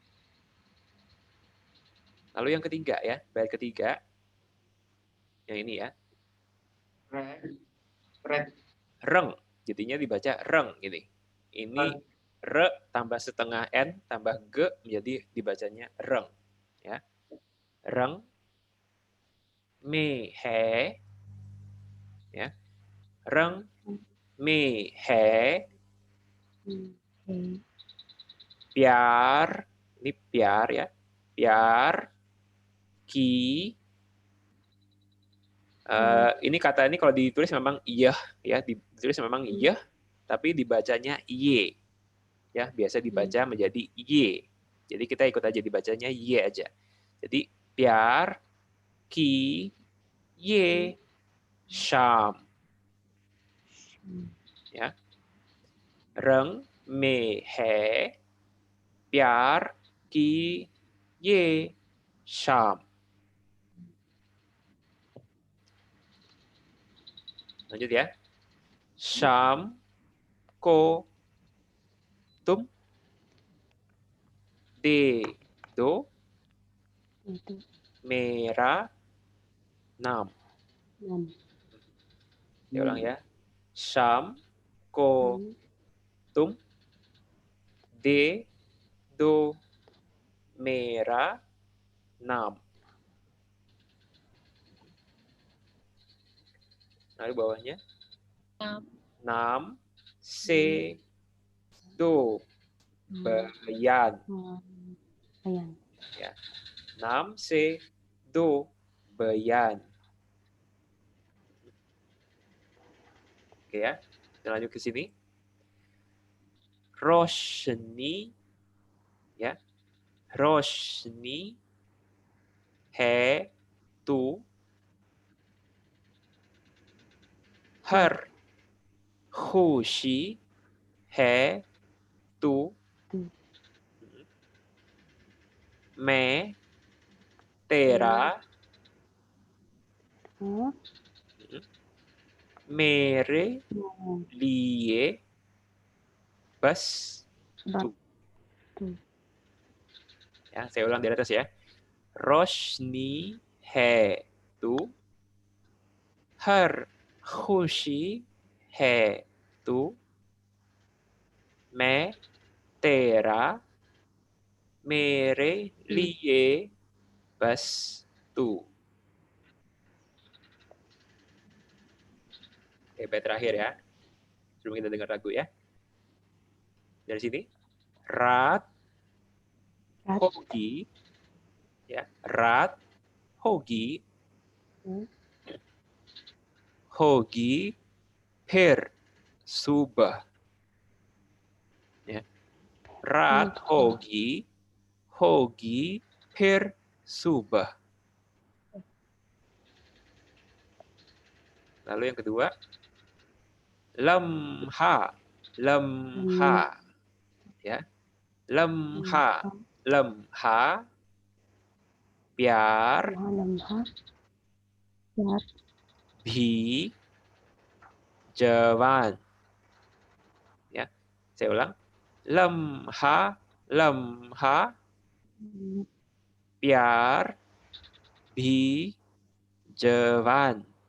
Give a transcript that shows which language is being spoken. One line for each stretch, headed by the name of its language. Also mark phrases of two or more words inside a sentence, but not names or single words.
Indonesian: Lalu yang ketiga ya, bait ketiga. Yang ini ya. Reng. Jadinya dibaca reng gitu. Ini re tambah setengah n tambah g menjadi dibacanya reng. Ya. Reng.
Hindi: में है. Ya. रंग. में है. Piar.
Indonesian: Ini piar ya.
Hindi: प्यार. की.
Indonesian: Ini kata ini kalau ditulis memang iya ya, ditulis memang iya, tapi dibacanya iye. Ya, biasa dibaca menjadi iye. Jadi kita ikut aja dibacanya iye aja.
Hindi: Jadi प्यार की ये शाम.
Indonesian: Ya.
Hindi: रंग में है प्यार की ये शाम.
Indonesian: Lanjut ya.
Hindi: शाम को तुम दे दो मेरा नाम.
Indonesian: Saya ulang ya.
Hindi: शाम को तुम दे दो मेरा नाम.
Indonesian: Lalu bawahnya.
Hindi: नाम से दो बयान. Ya. नाम से दो बयान.
Indonesian: Oke ya. Kita lanjut ke sini. Roshni ya.
Hindi: रोशनी है तू हर खुशी है तू मैं तेरा मेरे लिए बस तू.
Indonesian: Ya, saya ulang dari atas ya.
Hindi: रोशनी है तू, हर खुशी है तू, मैं तेरा मेरे लिए बस तू.
Indonesian: Oke, bait terakhir ya. Sebelum kita dengar lagu ya. Dari sini.
Hindi: रात होगी. Ya, रात होगी. होगी फिर सुबह. Ya. रात होगी फिर सुबह.
Indonesian: Lalu yang kedua, lamha, ya,
Hindi: lamha, प्यार, भी, जवान,
Indonesian: ya, saya ulang,
Hindi: लम्हा, प्यार, भी, jawan.